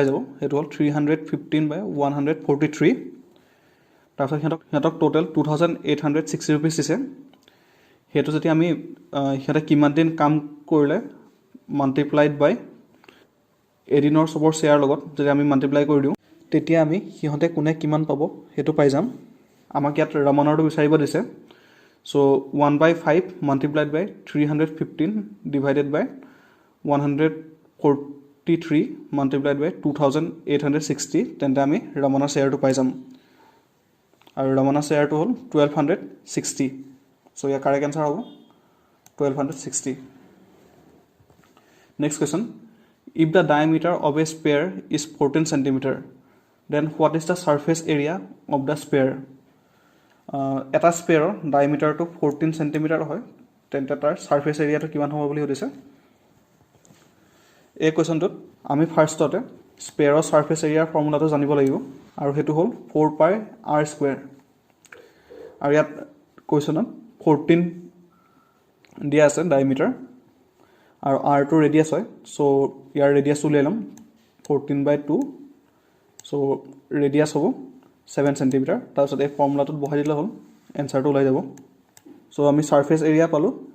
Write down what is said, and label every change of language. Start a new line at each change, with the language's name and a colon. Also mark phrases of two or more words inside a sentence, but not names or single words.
Assamese: যাব হেতু হল 315/143 তাৰছত হিহঁতক টোটাল 2860 रुपीस দিছে হেতু যদি আমি হিহঁতে কিমান দিন কাম কৰিলে
English: multiplied by
Assamese: এদিনৰ সবৰ শেয়াৰ লগত যদি আমি মাল্টিপ্লাই কৰি দিও তেতিয়া আমি হিহঁতে কোনে কিমান পাব হেতু পাই যাম আমাক ইয়াত ৰমনৰটো বিচাৰিব দিছে সো
English: 1/5 multiplied by 315 divided by 143 multiplied by 2860
Assamese: তেন্তে আমি ৰমনৰ শেয়াৰটো পাই যাম আৰু ৰমনৰ শেয়াৰটো হ'ল 1260 সো ইয়াৰ
English: correct answer
Assamese: হ'ব 1260
English: next question if the diameter of a sphere is 14 cm then what is the surface area of the sphere
Assamese: এটা স্পেয়াৰৰ ডায়ামিটাৰটো 14 cm হয় তেন্তে তাৰ
English: surface areaটো
Assamese: কিমান হ'ব বুলি কৈছে এই কোৱেশ্চনটোত আমি ফাৰ্ষ্টতে স্পেয়াৰৰ
English: surface areaৰ formulaটো
Assamese: জানিব লাগিব আৰু হেতু হ'ল
English: 4 pi r square
Assamese: আৰু ইয়াত কোৱেশ্চনত 14 দিয়া আছে ডায়ামিটাৰ আৰু r টো ৰেডিয়াস হয় সো ইয়াৰ ৰেডিয়াস উলিয়াই লম 14/2 সো ৰেডিয়াস হ'ব 7 cm তাৰছত এই ফৰ্মুলাটোত বহাই দিলে হ'ল এনসাৰটো ওলাই যাব সো আমি
English: surface area
Assamese: পালো